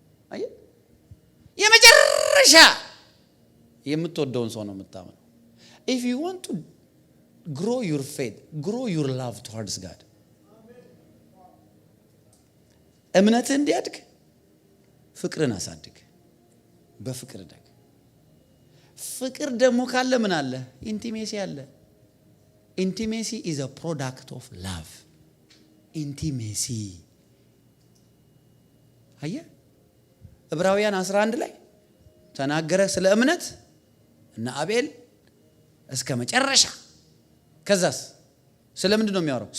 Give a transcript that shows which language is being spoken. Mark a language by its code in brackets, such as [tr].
[am] አየ የመጨረሻ የምትወደውን ሰው ነው የምታምነው። [en] if you want to grow your faith, grow your love towards God. [am] እምነትህ እንዲያድግ ፍቅርን አሳድግ። በፍቅር ደግ። ፍቅር ደግሞ ካለ ምን አለ? ኢንቲሜሲ አለ። [en] ኢንቲሜሲ is a product of love. [am] ኢንቲሜሲ አየ ዕብራውያን 11 ላይ ተናገረ ስለ እምነት እና አቤል እስከ መጨረሻ። ከዛስ ስለ ምንድን ነው የሚያወራው?